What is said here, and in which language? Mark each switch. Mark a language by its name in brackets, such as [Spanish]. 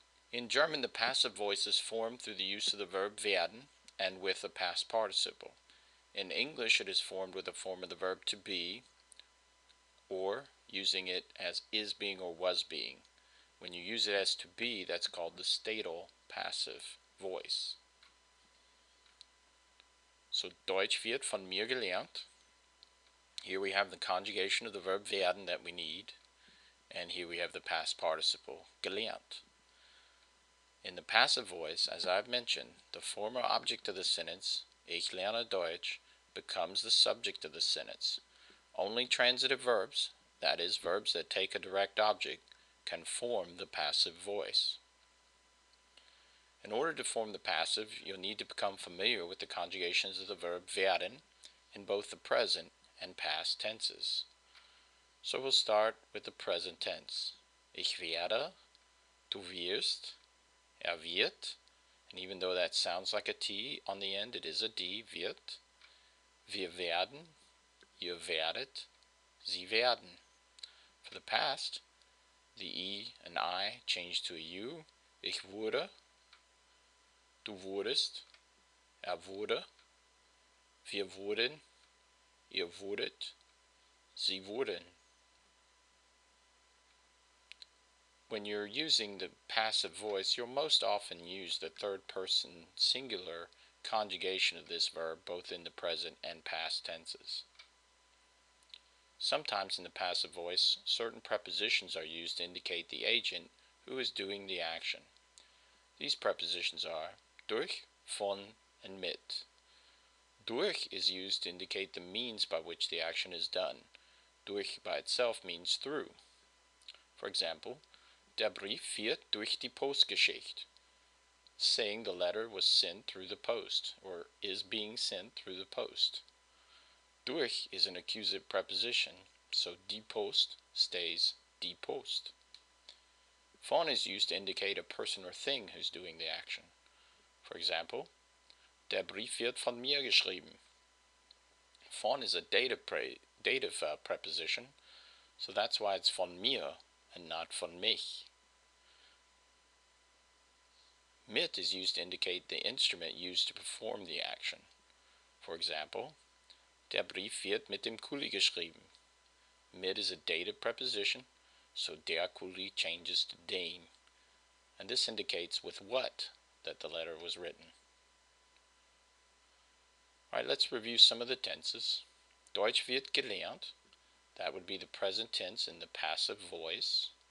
[English] In German, the passive voice is formed through the use of the verb werden and with a past participle. In English, it is formed with the form of the verb to be, or using it as is being or was being. When you use it as to be, that's called the statal passive voice. [German] So Deutsch wird von mir gelernt. [English] Here we have the conjugation of the verb werden that we need, and here we have the past participle gelernt. In the passive voice, as I've mentioned, the former object of the sentence, [German] ich lerne Deutsch, [English] becomes the subject of the sentence. Only transitive verbs, that is, verbs that take a direct object, can form the passive voice. In order to form the passive, you'll need to become familiar with the conjugations of the verb werden in both the present and past tenses. So we'll start with the present tense. [German] Ich werde, du wirst, wird, [English] and even though that sounds like a T on the end, it is a D, wird. [German] Wir werden, ihr werdet, sie werden. [English] For the past, the E and I change to a U. [German] Ich wurde, du wurdest, wurde, wir wurden, ihr wurdet, sie wurden. [English] When you're using the passive voice, you'll most often use the third person singular conjugation of this verb both in the present and past tenses. Sometimes in the passive voice, certain prepositions are used to indicate the agent who is doing the action. These prepositions are durch, von, and mit. Durch is used to indicate the means by which the action is done. Durch by itself means through. For example, [German] der Brief wird durch die Post geschickt, [English] saying the letter was sent through the post, or is being sent through the post. Durch is an accusative preposition, so die Post stays die Post. Von is used to indicate a person or thing who's doing the action. For example, [German] der Brief wird von mir geschrieben. [English] Von is a dative preposition, so that's why it's [German] von mir [English] and not [German] von mich. [English] Mit is used to indicate the instrument used to perform the action. For example, [German] der Brief wird mit dem Kuli geschrieben. [English] Mit is a dative preposition, so der Kuli changes to dem, and this indicates with what that the letter was written. Alright, let's review some of the tenses. [German] Deutsch wird gelernt, [English] that would be the present tense in the passive voice.